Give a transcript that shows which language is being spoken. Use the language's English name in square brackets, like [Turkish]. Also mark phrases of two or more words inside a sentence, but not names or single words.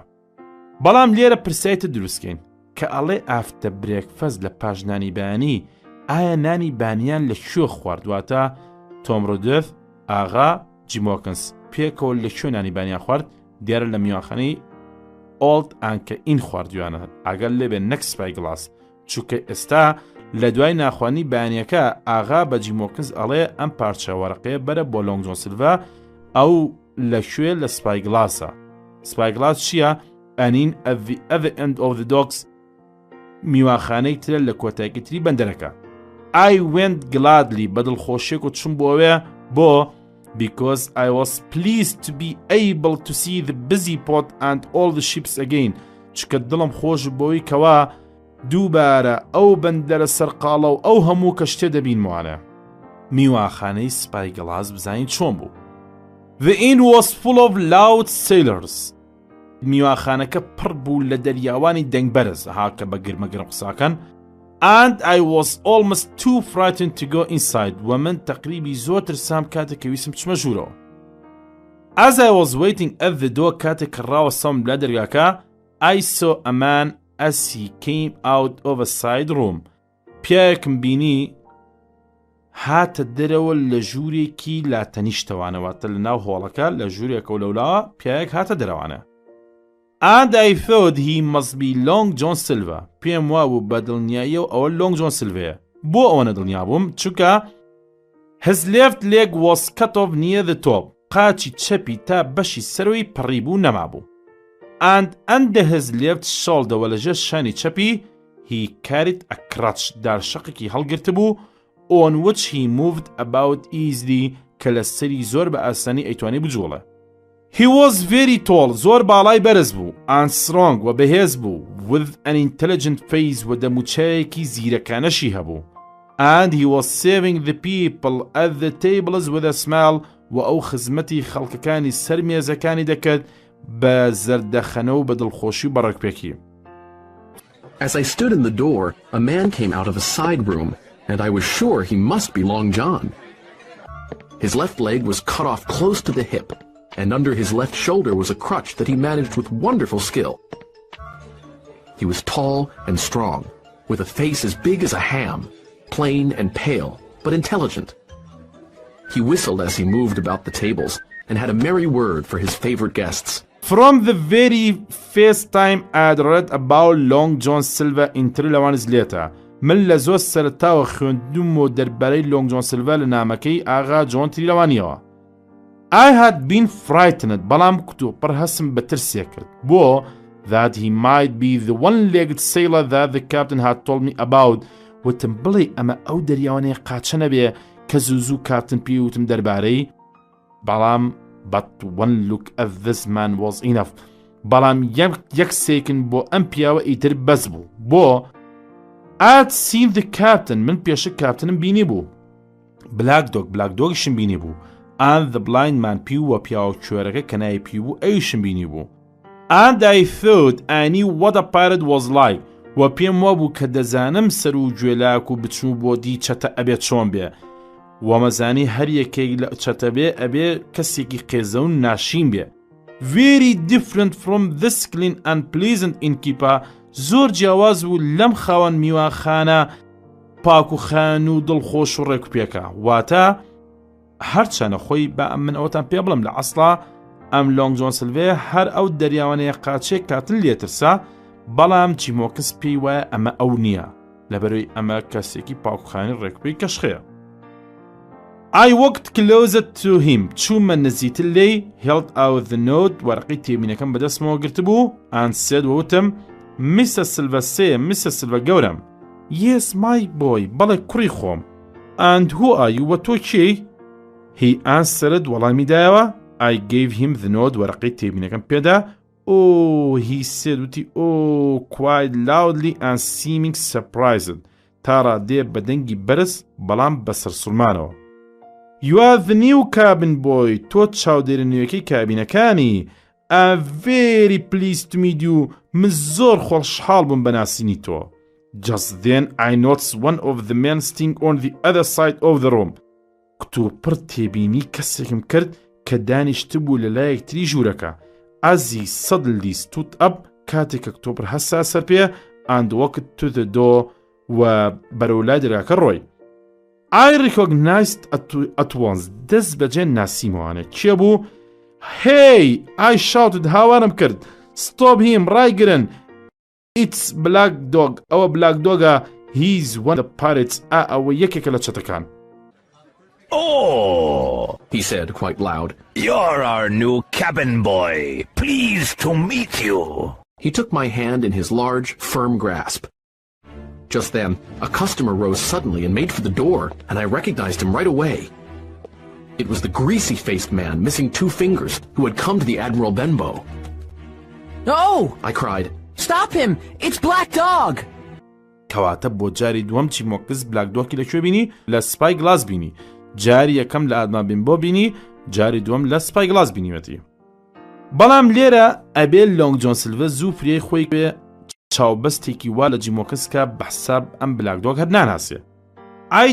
[Central Kurdish] بەڵام لێرە پرسایتە دروستکەین کە ئەڵێ [English] after breakfast [Central Kurdish] لە پاش نانی بەیانی ئایا نانی بانیان لەکوێ خواردواتە تۆم ڕۆدۆف ئاغا جیمۆکنس پێکەوە لەکوێ نانی بانیان خوارد دیارە لە میواخانەی ئۆڵد ئانکە ئین خواردویانە ئەگەر لێبێ نەک Spyglass چونکە ئێستا لە دوای ناخوانی بەیانیەکە ئاغا بە جیمۆکنس ئەڵێ ئەم پارچە وەرەقەیە بەرە بۆ Long John Silver ئەو لەکوێ لە Spyglassە. Spyglass چییە؟ ئەنین [English] at the other end of the docks [Central Kurdish] میواخانەی ترە لە کۆتایەکی تری بەندەرەکە. [English] I went gladly [Central Kurdish] بە دڵخۆشیێک و چوم بۆوێ بۆ [English] because I was pleased to be able to see the busy port and all the ships again. [Central Kurdish] چکە دڵم خۆش بۆی کەوا دووبارە ئەو بەندەرە سەرقاڵە و ئەو هەموو کەشتێ دەبینموانە. میواخانەی Spyglass بزانین چۆن بوو. [English] The inn was full of loud sailors. [Central Kurdish] میواخانەکە پڕ بوو لە دەریاوانی دەنگبەرز هاکە بە گرمەگرم قساکەن. [English] And I was almost too frightened to go inside. [Central Kurdish] ومن تقریبی زۆر ترسام کاتێک کە ویسم بچمە ژوورەوە. [English] As I was waiting at the door [Central Kurdish] کاتێک کە ڕاوەستەم لە دەرگاکە [English] I saw a man as he came out of a side room. [Central Kurdish] پیاوێکم بینی هاتە دەرەوە لە ژوورێکی لاتەنیشتەوانەواتە لە ناو هۆڵەکە لە ژوورێکە و لەولاوە پیاوێک هاتە دەرەوانە. [English] And I thought he must be Long John Silver. [Central Kurdish] پێم وابوو بە دڵنیاییەوە ئەوە Long John Silver. بۆ ئەوەنە دڵنیا بووم چونکە [English] his left leg was cut off near the top. [Central Kurdish] قاچی چەپی تا بەشی سەرەوەی پڕی بوو نەمابوو. [English] And under his left shoulder [Central Kurdish] وە لەژێر شانی چەپی [English] he carried a crutch [Central Kurdish] دارشەقێکی هەڵگرت بوو [English] on which he moved about easily [Central Kurdish] کە لە سەری زۆر بە ئاسانی ئەیتوانی بجوڵە. [English] He was very tall, [Central Kurdish] زۆر باڵای بەرز بوو [English] and strong [Central Kurdish] و بەهێز بوو [English] with an intelligent face [Central Kurdish] و دەموچەیەکی زیرەکانەشی هەبوو. [English] And he was serving the people at the tables with a smile [Central Kurdish] و ئەو خزمەتی خەڵکەکانی سەر مێزەکانی دەکرد بە زەردەخەنە و بە دڵخۆشی و بەڕێکپێکی. [English] As I stood in the door, a man came out of a side room, and I was sure he must be Long John. His left leg was cut off close to the hip, and under his left shoulder was a crutch that he managed with wonderful skill. He was tall and strong, with a face as big as a ham, plain and pale, but intelligent. He whistled as he moved about the tables, and had a merry word for his favorite guests. From the very first time I'd read about Long John Silver in 3 hours later, [Central Kurdish] من لە زۆر سەرەتاوە خوێندومەوە دەربارەی Long John Silver لە نامەکەی ئاغا جۆن تریلەوانیەوە. [English] I had been frightened [Central Kurdish] بەڵام کتوپڕ هەسم بە ترسێ کرد بۆ [English] that he might be the one-legged sailor that the captain had told me about. [Central Kurdish] وتم بڵێ ئەمە ئەو دەریاوانەیە قاچە نەبێ کە زوو کاپتن پێوتم دەربارەی. [English] بەڵام but one look at this man was enough. [Central Kurdish] بەڵام یەک سێکن بۆ ئەم پیاوە ئیتر بەس بوو بۆ [English] I'd seen the captain [Central Kurdish] من پێشە کاپتنم بینی بوو. بلاک دۆگیشم بینی بوو. [English] And the blind man [Central Kurdish] پیو و پیاوە کوێرەکە کە ناوی پیو بوو ئەویشم بینی بوو. [English] And I thought I knew what a pirate was like. [Central Kurdish] و پێم وابوو کە دەزانم سەر و گوێلاک و بچوو بۆ دی چەتە ئەبێت چۆن بێ. ومەزانی هەر یەکێک لە چەتە بێ ئەبێ کەسێکی قێزە و ناشین بێ. [English] Very different from this clean and pleasant innkeeper. [Central Kurdish] زۆر جیاواز بوو لەم خاوەن میواخانە پاک و خان و دڵخۆش و ڕێکوپێکە. واتە هەرچەنە خۆی بە من ئەوەتان پێ بڵم لە ئەسڵا ئەم Long John Silver هەر ئەو دەریاوانەیە قاچێک کاتن لێترسا بەڵام جیمۆکس پێی وایە ئەمە ئەو نییە لەبەرەوەی ئەمە کەسێکی پاوکخانی ڕێکپێی کەشخەیە. [English] I walked closer to him. [Central Kurdish] چوومە نزیتر لێی [English] held out the note [Central Kurdish] وەرەقەی تێبینەکەم بەدەستمەوە گرتبوو [English] and said [Central Kurdish] ووتم Mr. [English] Silva say Mr. Silva گەورم Yes my boy [Central Kurdish] بەڵێ کوڕی خۆم [English] And who are you [Central Kurdish] وە تۆ کێی؟ [English] He answered [Central Kurdish] وەڵامی دایەوە [English] I gave him the note [Central Kurdish] وەرەقەی تێبینەکەم پێدا [English] Oh he said وتی Oh quite loudly and seeming surprised [Central Kurdish] تا ڕادێ بەدەنگی بەرز بەڵام بەسەر سوڵمانەوە [English] You are the new cabin boy [Central Kurdish] تۆ چاودێرە نوێیەکەی کابینەکانی [English] I'm very pleased to meet you [Central Kurdish] من زۆر خۆشحاڵ بووم بەناسینی تۆ [English] Just then I noticed one of the men sitting on the other side of the room [Central Kurdish] کتۆ پڕ تێبینی کەسێکم کرد کە دانیشتبوو لە لایەکتری ژوورەکە [English] As he suddenly stood up [Central Kurdish] کاتێک کە کتۆ پڕ هەسا سەر پێ [English] and walked to the door [Central Kurdish] و بەرەو لای دەرگاکە ڕۆی [English] I recognized at once [Central Kurdish] دەست بەجێ ناسیمەوانە کێ بوو [English] Hey I shouted [Central Kurdish] هاوارم کرد [English] Stop him [Central Kurdish] ڕایگرن [English] It's Black Dog [Central Kurdish] ئەوە Black Dogە [English] He's one of the pirates [Central Kurdish] ئەوە یەکێکە لە چەتەکان [English] Oh, he said quite loud. you're our new cabin boy. Pleased to meet you. He took my hand in his large, firm grasp. Just then, a customer rose suddenly and made for the door, and I recognized him right away. It was the greasy-faced man missing 2 fingers who had come to the Admiral Benbow. No! I cried, Stop him! It's Black Dog! [Central Kurdish] کەواتە بۆ جاری دووەم چیمۆکس بلاک دۆکی لەکوێ بینی لە سپای گلاس بینی جاری یەکەم لە ئادما بێنبۆ بینی جاری دووەم لە سپای گلاس بینیوەتی بەڵام لێرە ئەبێ لۆنگ جۆن سیلڤە زوو پرێی خۆی بێ چاوبەستێکی وا لە جیمۆکس کە بەحساب ئەم بلاک دۆگ هەر ناناسێ I